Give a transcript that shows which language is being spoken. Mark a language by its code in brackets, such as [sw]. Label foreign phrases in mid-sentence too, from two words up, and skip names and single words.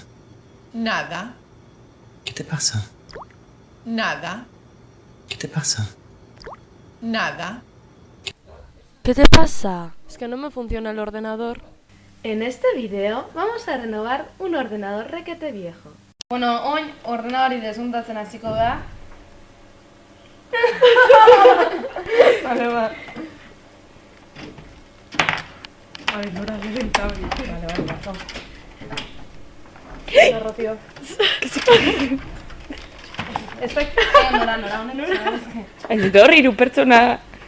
[es] Nada, ¿Qué te pasa? nada, ¿Qué te pasa? nada. ¿Qué te pasa? Es que no me funciona el ordenador. En este video vamos a renovar un ordenador requete viejo. [eu] Bueno, orain ordenadori desuntatzen hasiko da. [es] Vale, va. Ay, no era rentable. Vale, vamos. No, Rocío. [eu] Nora, honek. Aitor, hiru pertsona.